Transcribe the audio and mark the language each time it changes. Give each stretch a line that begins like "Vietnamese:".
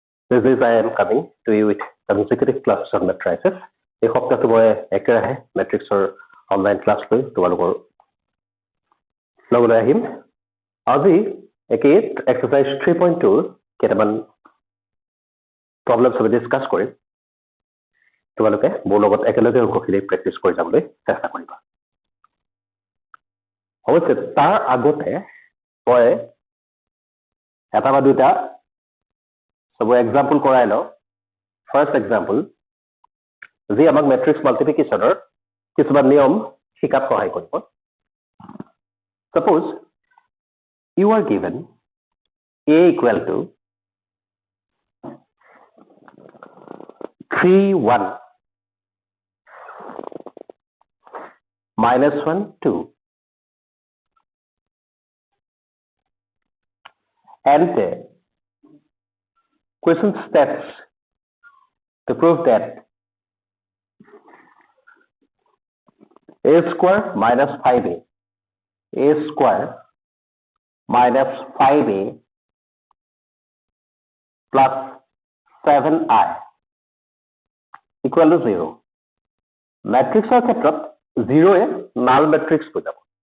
English: This is I am coming to you with consecutive classes on matrices.
Assamese: এই সপ্তাহটো মই একেৰাহে মেট্ৰিক্সৰ online class লৈ তোমালোকৰ লগলৈ আহিম। আজি একেই এক্সাৰসাইজ 3.2 কেইটামান প্ৰব্লেমছ আমি ডিছকাছ কৰিম। তোমালোকে মোৰ লগত একেলগে অংকখিনি প্ৰেক্টিছ কৰি যাবলৈ চেষ্টা কৰিবা। অৱশ্যে তাৰ আগতে মই এটা বা দুটা সব এক্সাম্পল কৰাই লওঁ। ফাৰ্ষ্ট এক্সাম্পল যি আমাক মেট্ৰিক্স মাল্টিপ্লিকেশ্যনৰ কিছুমান নিয়ম শিকাত সহায় কৰিব।
English: Suppose you are given a equal to 3 1 minus 1 2 and question steps to prove that a square minus 5a square minus 5a plus 7i equal to 0.
Assamese: Matrixৰ ক্ষেত্ৰত 0 এ null matrix বুজাব।